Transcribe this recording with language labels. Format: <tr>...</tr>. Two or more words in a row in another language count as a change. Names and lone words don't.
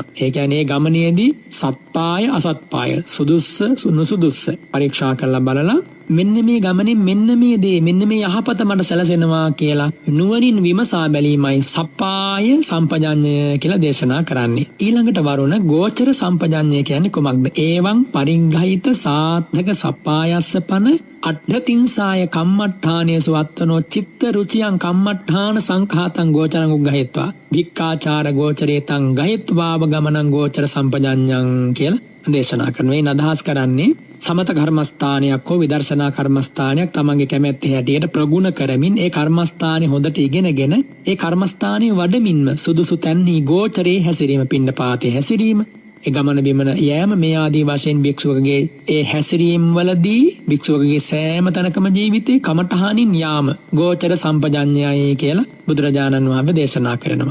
<si>ඒ කියන්නේ ගමනේදී සත්පාය අසත්පාය සුදුස්ස නුසුදුස්ස පරීක්ෂා කරලා බලලා මෙන්න මේ ගමනේ මෙන්න මේ දේ මෙන්න මේ යහපත මට සැලසෙනවා කියලා නුවණින් විමසා බැලීමයි සප්පාය සම්පජඤ්ඤය කියලා දේශනා කරන්නේ. ඊළඟට වරුණ ගෝචර සම්පජඤ්ඤය කියන්නේ කොමක්ද?</si> <pi>ඒවං පරිග්ගහිත සාත්ථක සප්පායස්ස පන අට්ඨතින්සාය කම්මට්ඨානේසු අත්තනෝ චිත්ත රුචියං කම්මට්ඨාන සංඛාතං ගෝචරං උග්ගහෙත්වා වික්කාචාර ගෝචරේතං ගහෙත්වාව ගමනං ගෝචර සම්පජඤ්ඤං</pi> <si>කියලා දේශනා කරනවා. මේ අදහස් කරන්නේ සමත කර්මස්ථානයක් හෝ විදර්ශනා කර්මස්ථානයක් තමන්ගේ කැමැත්ත හැටියට ප්‍රගුණ කරමින් ඒ කර්මස්ථානේ හොඳට ඉගෙනගෙන ඒ කර්මස්ථානේ වඩමින්ම සුදුසු තැන්හි ගෝචරේ හැසිරීම පිණ්ඩපාතේ හැසිරීම ඒ ගමන බිමන යෑම මේ ආදී වශයෙන් භික්ෂුවකගේ ඒ හැසිරීම වලදී භික්ෂුවකගේ සෑම තැනකම ජීවිතේ කමඨහනින් යාම ගෝචර සම්පජඤ්ඤයයි කියලා බුදුරජාණන් වහන්සේ දේශනා කරනවා.</si>